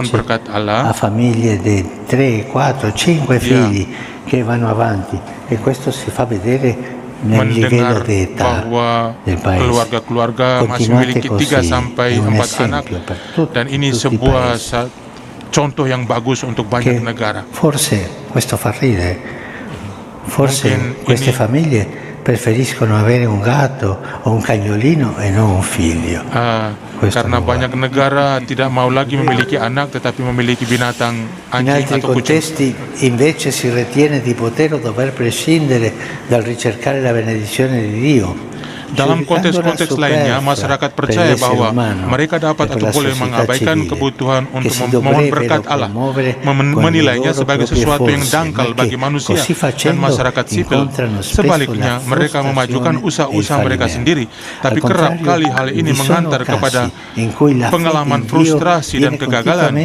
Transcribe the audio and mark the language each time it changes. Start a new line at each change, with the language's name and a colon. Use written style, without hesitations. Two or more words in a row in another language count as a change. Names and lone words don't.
Italian: invece
Indonesian: berkat
Italian: ha
Indonesian: Allah,
Italian: famiglie di 3, 4, 5
Indonesian: dia
Italian: figli che vanno avanti e questo si fa vedere nel livello
Indonesian: mendengar
Italian: di età
Indonesian: bahwa
Italian: del paese.
Indonesian: keluarga-keluarga masih
Italian: Continuate
Indonesian: memiliki
Italian: così,
Indonesian: 3
Italian: è
Indonesian: sampai
Italian: un
Indonesian: 4 anak,
Italian: esempio per tutti
Indonesian: dan ini
Italian: i
Indonesian: sebuah
Italian: paesi.
Indonesian: contoh yang bagus untuk banyak
Italian: Che
Indonesian: negara.
Italian: forse questo fa ridere, forse
Indonesian: Mungkin
Italian: queste
Indonesian: ini
Italian: famiglie preferiscono avere un gatto o un cagnolino e non un figlio. Questo
Indonesian: karena
Italian: non va.
Indonesian: banyak negara tidak mau lagi memiliki anak tetapi memiliki binatang
Italian: In
Indonesian: anjing
Italian: altri
Indonesian: atau kucing.
Italian: contesti invece si ritiene di poter o dover prescindere dal ricercare la benedizione di Dio.
Indonesian: Dalam konteks-konteks lainnya, masyarakat percaya bahwa mereka dapat atau boleh mengabaikan kebutuhan untuk memohon berkat Allah, menilainya sebagai sesuatu yang dangkal bagi manusia dan masyarakat sipil. Sebaliknya, mereka memajukan usaha-usaha mereka sendiri, tapi kerap kali hal ini menghantar kepada pengalaman frustrasi dan kegagalan.